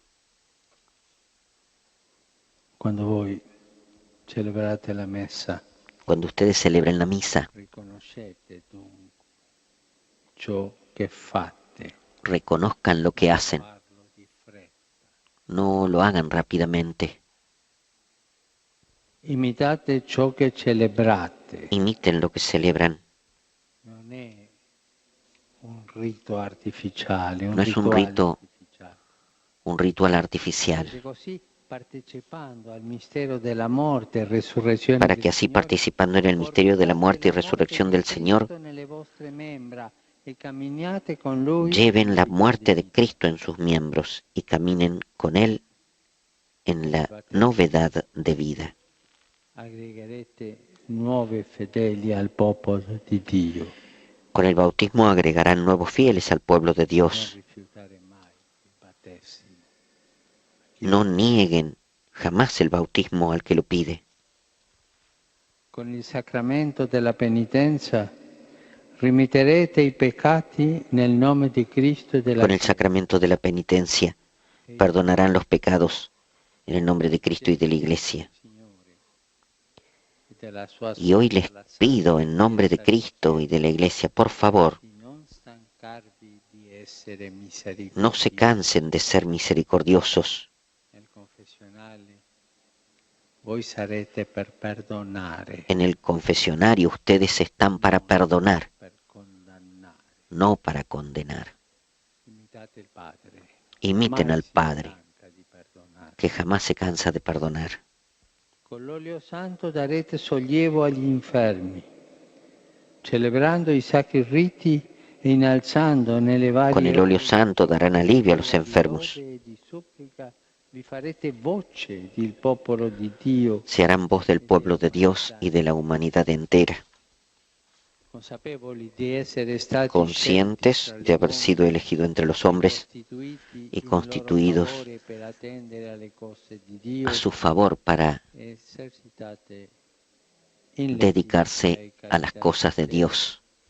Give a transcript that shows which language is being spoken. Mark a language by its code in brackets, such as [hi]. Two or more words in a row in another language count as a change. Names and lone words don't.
[it] Cuando voi celebrate la messa, [es] cuando ustedes celebren la misa, reconozcan lo que hacen. No lo hagan rápidamente. [it] Imitate ciò che celebrate. [es] Imiten lo que celebran. No es un ritual artificial. Para que así, participando en el misterio de la muerte y resurrección del Señor, lleven la muerte de Cristo en sus miembros y caminen con Él en la novedad de vida. [it] nuovi fedeli al popolo di Dio. [es] Con el bautismo agregarán nuevos fieles al pueblo de Dios. No nieguen jamás el bautismo al que lo pide. [it] Con il sacramento della penitenza rimitterete i peccati nel nome di Cristo e della [es] Con el sacramento de la penitencia perdonarán los pecados en el nombre de Cristo y de la Iglesia. Y hoy les pido en nombre de Cristo y de la Iglesia, por favor, no se cansen de ser misericordiosos. En el confesionario ustedes están para perdonar, no para condenar. Imiten al Padre, que jamás se cansa de perdonar. [it] Con l'olio santo darete sollievo agli infermi, celebrando i sacri riti e innalzando nelle varie... [es] Con el óleo santo darán alivio a los enfermos. [it] Vi farete voce del popolo di Dio. [es] Se harán voz del pueblo de Dios y de la humanidad entera. Conscientes de haber sido elegidos entre los hombres y constituidos a su favor para dedicarse a las cosas de Dios.